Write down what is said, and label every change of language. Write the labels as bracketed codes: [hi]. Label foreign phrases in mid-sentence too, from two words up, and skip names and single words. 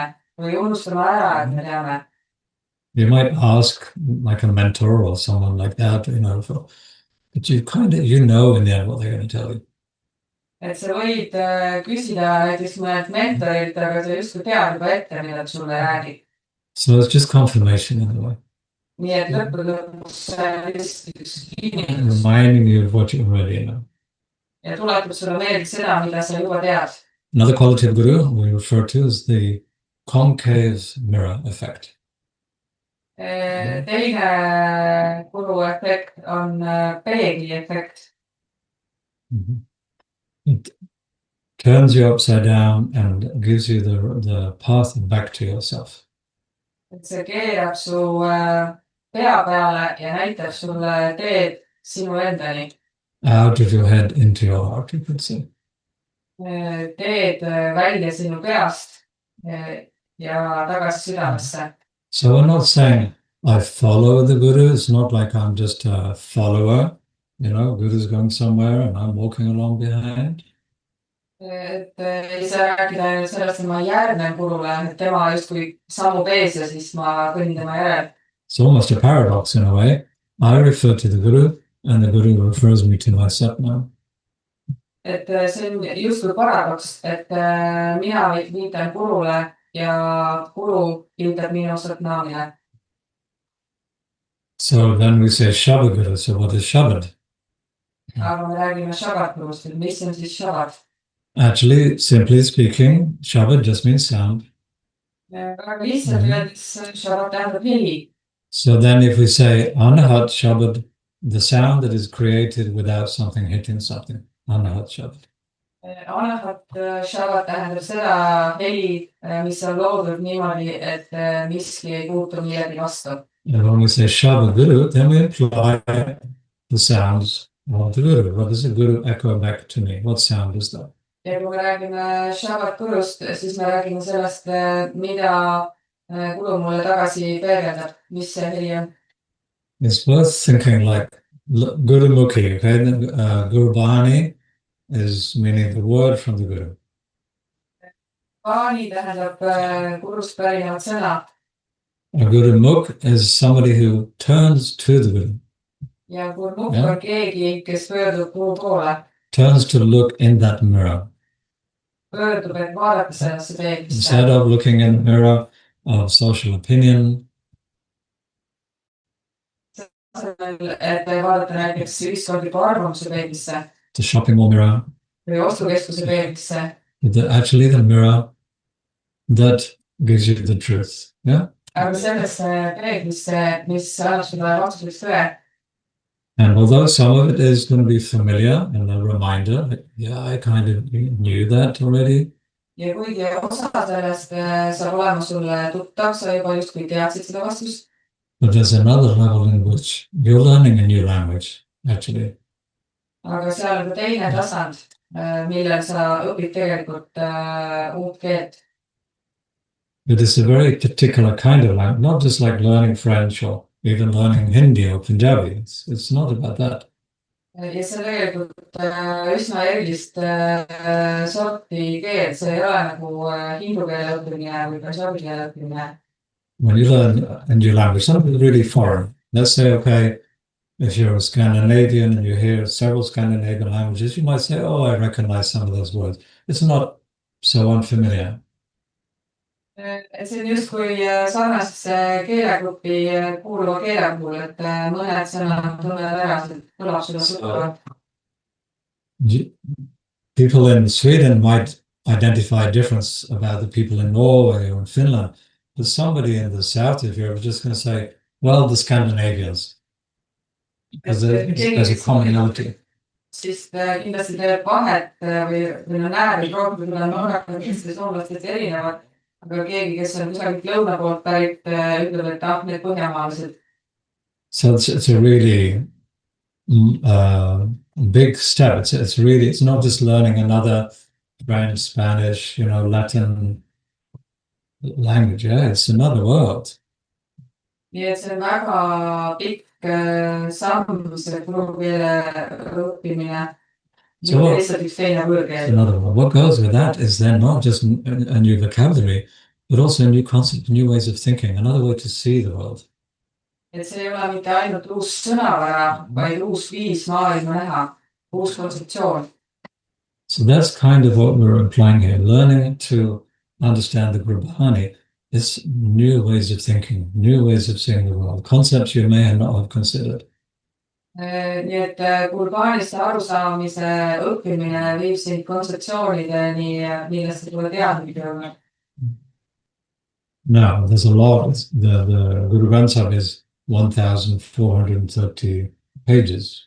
[et] Või unustame ära, et me teame. [en] You might ask like a mentor or someone like that, you know, but you know in the end what they're going to tell you. [et] Et sa võid küsida näiteks mõned mentorilt, aga sa justkui tead juba ette, mida ta sulle räägib. [en] So it's just confirmation in a way. [et] Nii et lõpuks [en] reminding you of what you already know. [et] Ja tuletab sulle meelde seda, mida sa juba tead. [en] Another quality of Guru we refer to is the concave mirror effect. [et] Teine Guru efekt on peegli efekt. [en] It turns you upside down and gives you the path back to yourself. [et] Et see keerab su pea peale ja näitab sulle teed sinu endani. [en] Out of your head into your heart, you could say. [et] Teed välja sinu peast ja tagasi südamesse. [en] So we're not saying I follow the Guru. It's not like I'm just a follower. You know, Guru's going somewhere and I'm walking along behind. [et] Et ei saa rääkida sellest, et ma järgnen Gurule, et tema justkui sammub ees ja siis ma kõnnin tema järel. [en] It's almost a paradox in a way. I refer to the Guru and the Guru refers me to myself now. [et] Et see on justkui paradoks, et mina viitan Gurule ja Guru viitab minu satnaamile. [en] So then we say [pa] Shabd Guru. [en] So what is Shabad? [et] Aga me räägime Shabd Gurust, et mis on siis Shabad? [en] Actually, simply speaking, Shabad just means sound. [et] Väga lihtsalt öeldes Shabad tähendab heli. [en] So then if we say [pa] Anahat Shabad, [en] the sound that is created without something hitting something, [pa] Anahat Shabad. Anahat Shabad [et] tähendab seda heli, mis on loodud niimoodi, et miski ei puutu millegi vastu. [en] And when we say [pa] Shabd Guru, [en] then we apply the sounds of the Guru. What does the Guru echo back to me? What sound is that? [et] Ja kui me räägime Shabad Gurust, siis me räägime sellest, mida Guru mulle tagasi peegeldab, mis see heli on. [en] It's worth thinking like [pa] Guru Mukhi, [en] okay? [pa] Guru Bani [en] is meaning the word from the Guru. [et] Bani tähendab Gurust pärinevat sõna. [en] A [pa] Guru Mukh [en] is somebody who turns to the Guru. [et] Ja [pa] Guru Mukh [et] on keegi, kes pöördub Guru poole. [en] Turns to look in that mirror. [et] Pöördub, et vaadata sellesse peeglisse. [en] Instead of looking in the mirror of social opinion, [et] et vaadata näiteks ühiskondliku arvamuse peeglisse. [en] The shopping mall mirror. [et] Või ostukeskuse peeglisse. [en] Actually the mirror that gives you the truth. Yeah? [et] Aga sellesse peeglisse, mis annab sulle vastuseks tõe. [en] And although some of it is going to be familiar and a reminder, like, yeah, I kind of knew that already. [et] Ja kuigi osa sellest saab olema sulle tuttav, sa juba justkui teadsid seda vastust. [en] But there's another level in which you're learning a new language, actually. [et] Aga seal on ka teine tasand, millel sa õpid tegelikult uut keelt. [en] It is a very particular kind of language, not just like learning French or even learning Hindi or Punjabi. It's not about that. [et] Ja see tegelikult üsna erilist sorti keel, see ei ole nagu hindu keele õppimine või punjabi keele õppimine. [en] When you learn a new language, something really foreign. Let's say, okay, if you're a Scandinavian and you hear several Scandinavian languages, you might say, oh, I recognize some of those words. It's not so unfamiliar. [et] See on justkui sarnasesse keelegruppi kuuluva keele puhul, et mõned sõnad tunnevad ära, et kõlab sulle tuttavalt. [en] People in Sweden might identify a difference about the people in Norway or in Finland, but somebody in the south of Europe is just going to say, well, the Scandinavians, because there's a commonality. [et] Siis kindlasti teeb vahet või näeb, et rohkem on norrakad, kes soomlastest erinevad. Aga keegi, kes on kusagilt lõuna poolt pärit, ütleb, et need põhjamaalased. [en] So it's a really big step. It's not just learning another French, Spanish, Latin language. Yeah, it's another world. [et] Nii et see on väga pikk samm, see keele õppimine. [en] What goes with that is then not just a new vocabulary, but also a new concept, new ways of thinking, another way to see the world. [et] Et see ei ole mitte ainult uus sõnavara, vaid uus viis maailma näha, uus kontseptsioon. [en] So that's kind of what we're implying here. Learning to understand the Gurbani is new ways of thinking, new ways of seeing the world, concepts you may not have considered. [et] Nii et Gurbanist arusaamise õppimine viib sind kontseptsioonideni, millest ei tule teadmine olla. [en] Now, there's a lot. The Guru Granth Sahib is 1,430 pages.